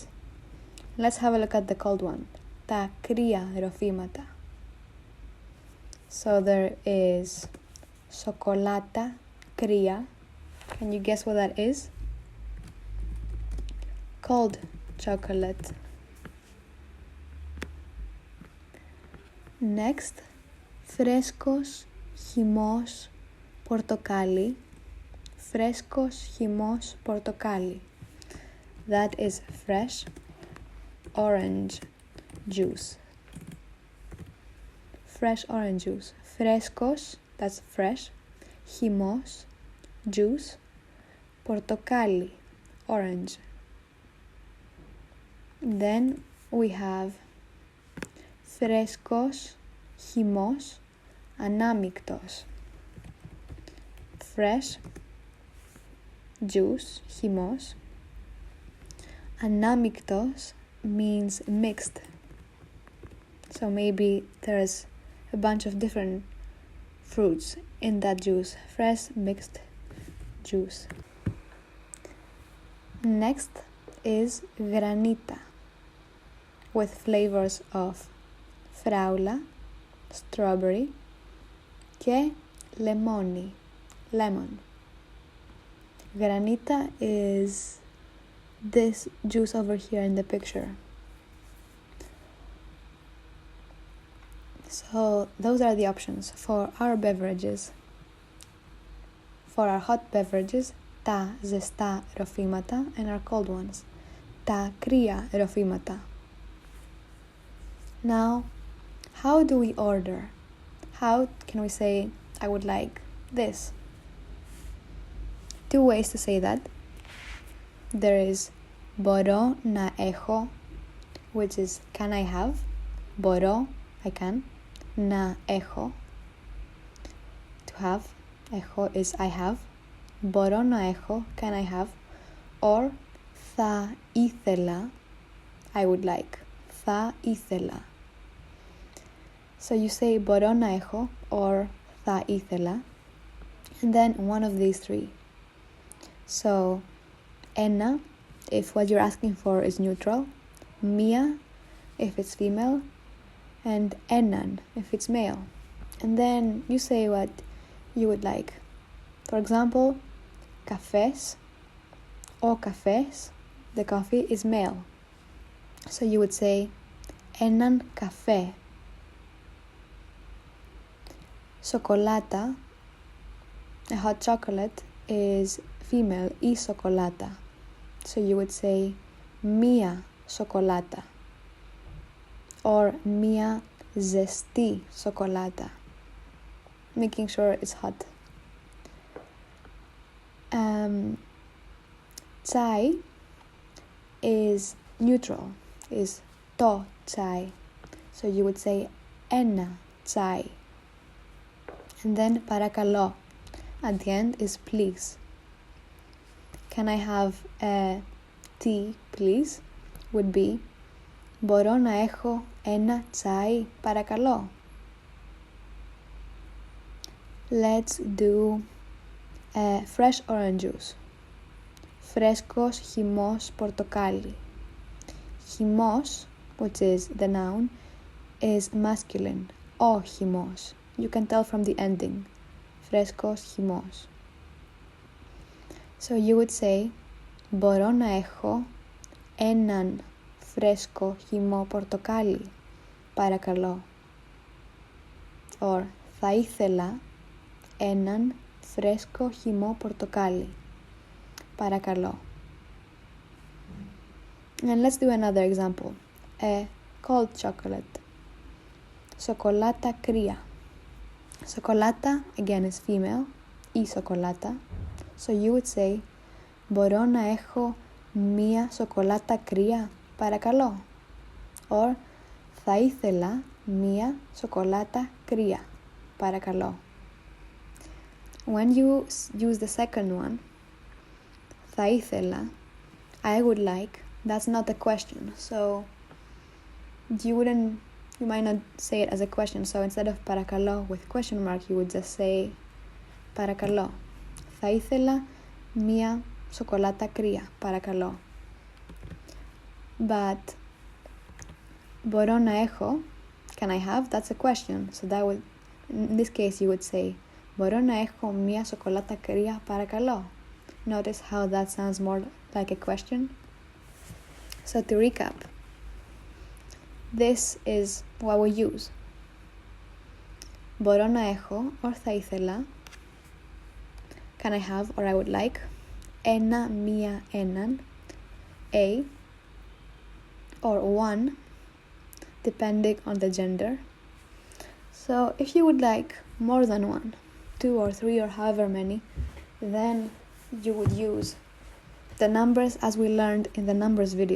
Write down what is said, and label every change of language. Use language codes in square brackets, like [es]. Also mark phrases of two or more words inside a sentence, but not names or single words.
[en] Let's have a look at the cold one, [el] τα κρύα ροφήματα. [en] So there is [el] σοκολάτα κρύα. [en] Can you guess what that is? Cold chocolate. Next, [el] φρέσκος χυμός πορτοκάλι. Φρέσκος χυμός πορτοκάλι. [en] That is fresh orange juice. Fresh orange juice. Φρέσκος, that's fresh. [el] Χυμός, juice. Πορτοκάλι, [en] orange. Then we have [el] φρέσκος χυμός ανάμεικτος. [en] Fresh juice, χυμός. Ανάμεικτος means mixed. So maybe there's a bunch of different fruits in that juice. Fresh mixed juice. Next is granita with flavors of φράουλα, strawberry [el] και λεμόνι, [en] lemon. Granita is this juice over here in the picture. So those are the options for our beverages. For our hot beverages, [el] τα ζεστά ροφήματα, [en] and our cold ones, [el] τα κρύα ροφήματα. [en] Now, how do we order? How can we say I would like this. Two ways to say that. There is [el] μπορώ να έχω, [en] which is can I have. Μπορώ, I can. [el] Να έχω, [en] to have. Έχω is I have. [el] Μπορώ να έχω, [en] can I have. [el] Or θα ήθελα, [en] I would like. [el] Θα ήθελα. [en] So you say [el] μπορώ να έχω [en] or [el] θα ήθελα, [en] and then one of these three. So ένα if what you're asking for is neutral, μία if it's female, and έναν if it's male. And then you say what you would like. For example, [el] καφές, ο καφές, [en] the coffee is male. So you would say [el] έναν καφέ. [en] Σοκολάτα, a hot chocolate, is female, [el] η σοκολάτα. [en] So you would say [el] μία σοκολάτα [en] or [el] μία ζεστή σοκολάτα, [en] making sure it's hot. Τσάι is neutral, is [el] το τσάι. [en] So you would say [el] ένα τσάι. [en] And then παρακαλώ at the end is please. Can I have a tea, please? Would be [el] μπορώ να έχω ένα τσάι, παρακαλώ. [en] Let's do fresh orange juice. [el] Φρέσκος χυμός πορτοκάλι. [en] Χυμός, which is the noun, is masculine. [el] Ο χυμός. [en] You can tell from the ending. [el] Φρέσκος χυμός. [en] So you would say [el] μπορώ να έχω έναν φρέσκο χυμό πορτοκάλι, παρακαλώ. Or θα ήθελα έναν φρέσκο χυμό πορτοκάλι, παρακαλώ. [en] And let's do another example. A cold chocolate. [el] Σοκολάτα κρύα. [en] Σοκολάτα, again, is female, [el] η σοκολάτα. [en] So you would say [el] μπορώ να έχω μία σοκολάτα κρύα, παρακαλώ. Or θα ήθελα μία σοκολάτα κρύα, παρακαλώ. [en] When you use the second one, [el] θα ήθελα, [en] I would like, that's not a question. So you might not say it as a question. So instead of παρακαλώ with question mark, you would just say παρακαλώ. [el] Θα ήθελα μία σοκολάτα κρύα, παρακαλώ. But μπορώ να έχω, [en] can I have, that's a question. So that would, in this case you would say [el] μπορώ να έχω μία σοκολάτα κρύα, παρακαλώ. [en] Notice how that sounds more like a question. So to recap, this is what we use. [el] Μπορώ να έχω or θα ήθελα, [en] can I have or I would like, [el] ένα, μία, έναν, [en] a or one, depending on the gender. So if you would like more than one, 2 or 3 or however many, then you would use the numbers as we learned in the numbers video.